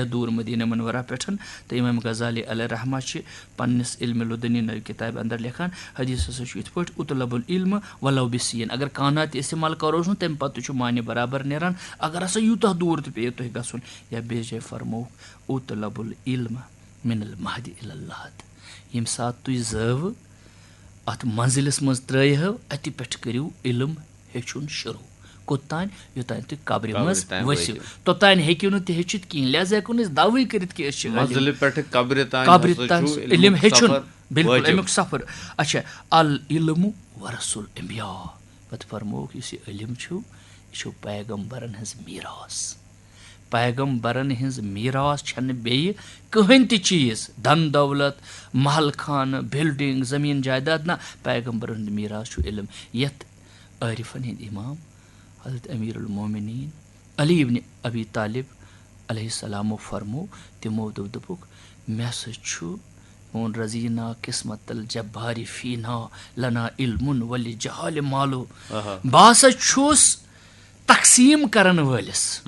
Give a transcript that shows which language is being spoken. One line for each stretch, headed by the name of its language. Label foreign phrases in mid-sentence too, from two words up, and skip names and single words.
Kashmiri: دوٗر مدیٖنہ منورہ پٮ۪ٹھ تہٕ امام غزالی
Arabic: علیہ رحمہ
Kashmiri: چھِ پننِس علمِ لُدنی نٔو کِتابہِ انٛدر لیکھان حدیٖث ہسا چھُ یِتھ پٲٹھۍ
Arabic: اُطلب العلم ولو بِسیٖن
Kashmiri: اگر کانٛہہ تہِ استعمال کروس نہٕ تمہِ پتہٕ تہِ چھُ معنی برابر نیران اگر ہسا یوٗتاہ دوٗر تہِ پیٚیو تۄہہِ گژھُن یا بیٚیِس جایہِ فرمووُکھ
Arabic: اُطلب العلم من المہدِ الی اللحد
Kashmiri: ییٚمہِ ساتہٕ تُہۍ زٲوٕ اتھ منزلس منٛز ترٛٲیہو اتہِ پٮ۪ٹھ کٔرِو علم ہیٚچھُن شروٗع کوٚتانۍ یوٚتانۍ تُہۍ قبرِ منٛز ؤسِو توٚتانۍ ہیٚکِو نہٕ تُہۍ ہیٚچھِتھ کِہینۍ لہذا ہیٚکو نہٕ أسۍ دعوے کٔرِتھ کہِ أسۍ چھِ قبرِ تام علم ہیٚچھُن بِلکُل امیُک سفر اچھا
Arabic: العلم ورث الانبیاء
Kashmiri: پتہٕ فرمووُکھ یُس یہِ علم چھُ یہِ چھُ پیغمبرن ہٕنٛز میٖراث پیغمبرن ہٕنٛز میٖراث چھنہٕ بیٚیہِ کٕہٕنۍ تہِ چیٖز دھن دولت محل خانہٕ بِلڈنگ زمیٖن جایداد نہ پیغمبرن ہُنٛد میٖراث چھُ علم یتھ عٲرفن ہٕنٛدۍ امام حضرت امیر المومنیٖن علی ابن ابی طالب علیہ السلامو فرموو تِمو دوٚپُکھ مےٚ ہسا چھُ میون
Arabic: رزیٖنا قسمت الجبارِ فینا لنا علمُن ولہِ جہالِ مالو
Kashmiri: بہٕ ہسا چھُس تقسیٖم کرن وٲلِس